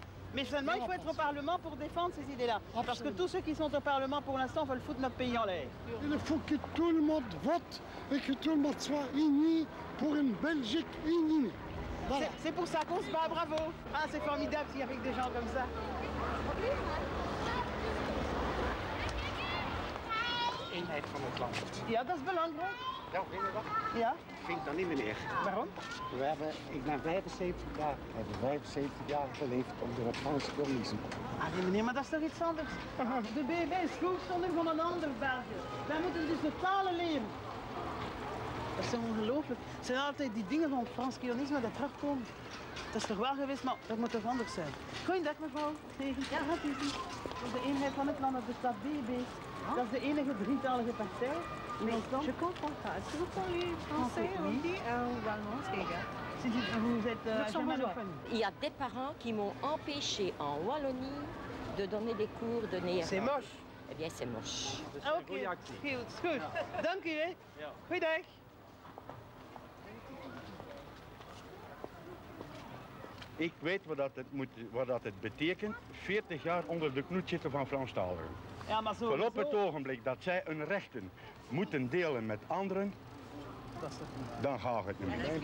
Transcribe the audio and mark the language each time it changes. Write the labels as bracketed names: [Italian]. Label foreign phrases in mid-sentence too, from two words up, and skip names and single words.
[French] Mais seulement, il faut être au Parlement pour défendre ces idées-là. Parce que tous ceux qui sont au Parlement, pour l'instant, veulent foutre notre pays en l'air. Il faut que tout le monde vote et que tout le monde soit uni pour une Belgique unie. Voilà. C'est pour ça qu'on se bat, bravo. Ah, c'est formidable s'il y avait des gens comme ça. [Dutch] eenheid van het land. Ja, dat is belangrijk. Ja, vind je dat? Ja. Ik vind dat niet, meneer. Waarom? Ik ben 75 jaar. We hebben 75 jaar geleefd onder het Franse communisme. Ah, nee, meneer, maar dat is toch iets anders? De BB is schoolstonder van een ander België. Wij moeten dus de talen leren. Dat is toch ongelooflijk. Het zijn altijd die dingen van het Frans communisme dat terugkomen. Dat is toch wel geweest, maar dat moet toch anders zijn. Goeiedag, mevrouw. Ja, gaat u zien. Dat is de eenheid van het land, dat bestaat BB. Dat is de enige drietalige partij. [French] Mais je comprends pas. Est-ce que vous parlez français, hindi ou allemand, les gars? Vous êtes germanophone. Il y a des parents qui m'ont empêché en Wallonie de donner des cours de néerlandais. C'est moche. Eh bien, c'est moche. [Dutch] Oké, goed. Dank u, hè. Goeiedag. Ik weet wat het betekent, 40 jaar onder de knoet zitten van Franstaligen. Ja, maar zo. Van op het ogenblik dat zij hun rechten moeten delen met anderen, dan gaat het niet meer.